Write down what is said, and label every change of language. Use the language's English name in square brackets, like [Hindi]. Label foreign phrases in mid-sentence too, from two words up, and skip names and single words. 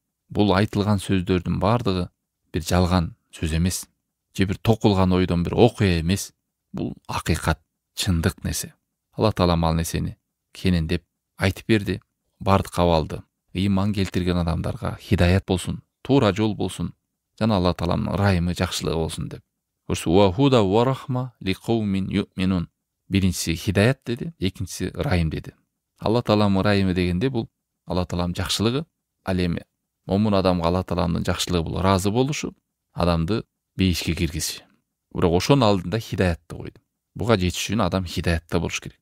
[Kyrgyz] Бул айтылган сөздөрдүн бардыгы бир жалган сөз эмес, же бир токулган ойдон бир окуя эмес. Бул акыйкат, чындык нерсе. Алла Таалам ал нерсени кенендеп айтып берди. Бардык абалды ыйман келтирген адамдарга хидаят болсун, туура жол болсун, жана Алла Тааламдын ырайымы, жакшылыгы болсун деп. [Arabic] وهدى ورحمة لقوم يؤمنون. [Kyrgyz] Биринчиси хидаят деди, экинчиси ырайым деди. Алла Таалам ырайымы дегенде бул Алла Таалам жакшылыгы, ал эми момун адамга Алла Тааламдын жакшылыгы бул ыраазы болушу, адамды бейишке киргизиши. Бирок ошонун алдында хидаятты койду. Буга жетиш үчүн адам хидаятта болуш керек.